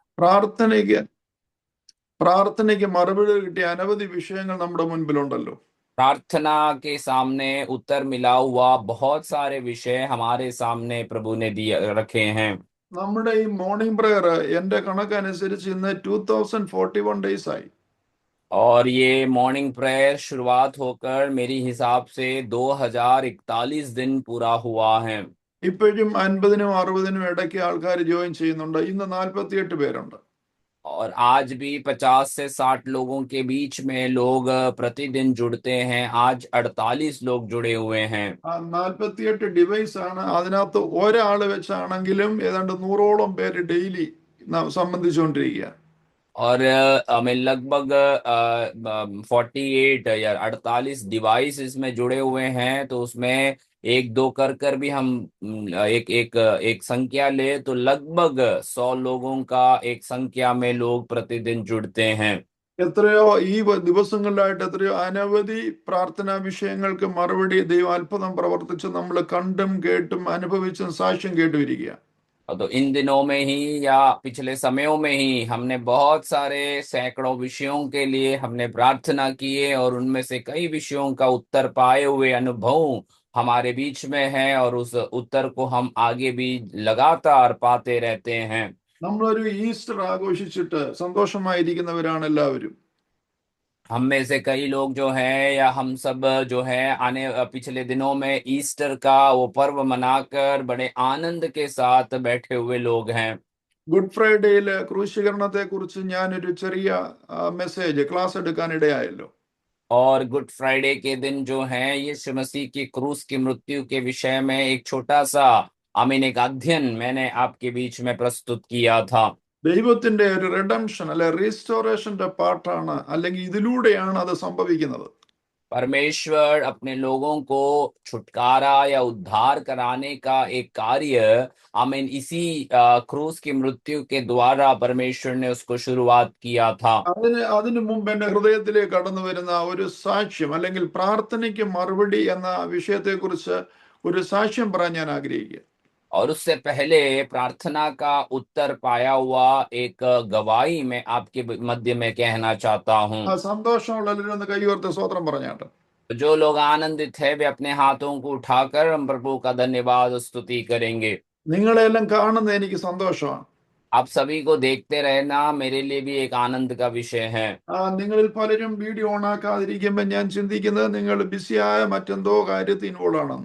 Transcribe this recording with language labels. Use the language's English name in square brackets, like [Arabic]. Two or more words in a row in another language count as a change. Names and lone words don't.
[Malayalam] പ്രാർത്ഥനയ്ക്ക് പ്രാർത്ഥനയ്ക്ക് മറുപടി കിട്ടിയ അനവധി വിഷയങ്ങൾ നമ്മുടെ മുൻപിലുണ്ടല്ലോ. [Hindi] प्रार्थना के सामने उत्तर मिला हुआ बहुत सारे विषय हमारे सामने प्रभु ने दिए रखे हैं। [Malayalam] നമ്മുടെ ഈ [English] morning prayer [Malayalam] എന്റെ കണക്കനുസരിച്ച് ഇന്ന് 2041 ഡേയ്സ് ആയി. [Hindi] और ये [English] morning prayer [Hindi] शुरुआत होकर मेरी हिसाब से 2041 दिन पूरा हुआ है। [Malayalam] ഇപ്പോഴും 50നും 60നും ഇടയ്ക്ക് ആൾക്കാർ ജോയിൻ ചെയ്യുന്നുണ്ട്. ഇന്ന് 48 പേരുണ്ട്. [Hindi] और आज भी 50 से 60 लोगों के बीच में लोग प्रतिदिन जुड़ते हैं। आज 48 लोग जुड़े हुए हैं। [Malayalam] ആ 48 ഡിവൈസ് ആണ്. അതിനകത്ത് ഒരാള് വെച്ചാണെങ്കിലും ഏതാണ്ട് 100ഓളം പേര് ഡെയിലി സംബന്ധിച്ചുകൊണ്ടിരിക്കുക. [Hindi] और हमें लगभग 48 या 48 डिवाइस इसमें जुड़े हुए हैं। तो उसमें एक दो कर भी हम एक एक एक संख्या ले तो लगभग 100 लोगों का एक संख्या में लोग प्रतिदिन जुड़ते हैं। [Malayalam] എത്രയോ ഈ ദിവസങ്ങളിലായിട്ട് എത്രയോ അനവധി പ്രാർത്ഥനാ വിഷയങ്ങൾക്ക് മറുപടി ദൈവം അത്ഭുതം പ്രവർത്തിച്ച് നമ്മൾ കണ്ടും കേട്ടും അനുഭവിച്ചും സാക്ഷ്യം കേട്ടുമിരിക്കുക. [Hindi] तो इन दिनों में ही या पिछले समयों में ही हमने बहुत सारे सैकड़ों विषयों के लिए हमने प्रार्थना किए और उनमें से कई विषयों का उत्तर पाए हुए अनुभव हमारे बीच में है और उस उत्तर को हम आगे भी लगातार पाते रहते हैं। [Malayalam] നമ്മളൊരു ഈസ്റ്റർ ആഘോഷിച്ചിട്ട് സന്തോഷമായിരിക്കുന്നവരാണ് എല്ലാവരും. [Hindi] हम में से कई लोग जो हैं या हम सब जो है आने पिछले दिनों में ईस्टर का वो पर्व मनाकर बड़े आनंद के साथ बैठे हुए लोग हैं। [Malayalam] ഗുഡ് ഫ്രൈഡേയില് ക്രൂശീകരണത്തെ കുറിച്ച് ഞാനൊരു ചെറിയ [English] message class [Malayalam] എടുക്കാൻ ഇടയായല്ലോ. [Hindi] और गुड फ्राइडे के दिन जो है यीशु मसीह की क्रूस की मृत्यु के विषय में एक छोटा सा एक अध्ययन मैंने आपके बीच में प्रस्तुत किया था। [Malayalam] ദൈവത്തിന്റെ ഒരു റിഡംഷൻ അല്ലെ റീസ്റ്റോറേഷന്റെ പാർട്ടാണ്, അല്ലെങ്കിൽ ഇതിലൂടെയാണ് അത് സംഭവിക്കുന്നത്. [Hindi] परमेश्वर अपने लोगों को छुटकारा या उद्धार कराने का एक कार्य इसी क्रूस की मृत्यु के द्वारा परमेश्वर ने उसको शुरुआत किया था। [Malayalam] അതിനു മുമ്പ് എന്റെ ഹൃദയത്തിലേക്ക് കടന്നു വരുന്ന ഒരു സാക്ഷ്യം അല്ലെങ്കിൽ പ്രാർത്ഥനയ്ക്ക് മറുപടി എന്ന വിഷയത്തെക്കുറിച്ച് ഒരു സാക്ഷ്യം പറയാൻ ഞാൻ ആഗ്രഹിക്കുക. [Hindi] और उससे पहले प्रार्थना का उत्तर पाया हुआ एक गवाही मैं आपके मध्य में कहना चाहता हूँ। [Malayalam] സന്തോഷമുള്ളവരും ഒന്ന് കൈയോർത്ത് സ്വോത്രം പറഞ്ഞാട്ടെ. [Hindi] जो लोग आनंदित है वे अपने हाथों को उठाकर हम प्रभु का धन्यवाद स्तुति करेंगे। [Malayalam] നിങ്ങളെല്ലാം കാണുന്നത് എനിക്ക് സന്തോഷമാണ്. [Hindi] आप सभी को देखते रहना मेरे लिए भी एक आनंद का विषय है। [Malayalam] നിങ്ങളിൽ പലരും [English] video on [Malayalam] ആക്കാതിരിക്കുമ്പോൾ ഞാൻ ചിന്തിക്കുന്നത് നിങ്ങൾ ബിസിയായ മറ്റെന്തോ കാര്യത്തിൽ ഇൻവോൾവ് ആണെന്ന്.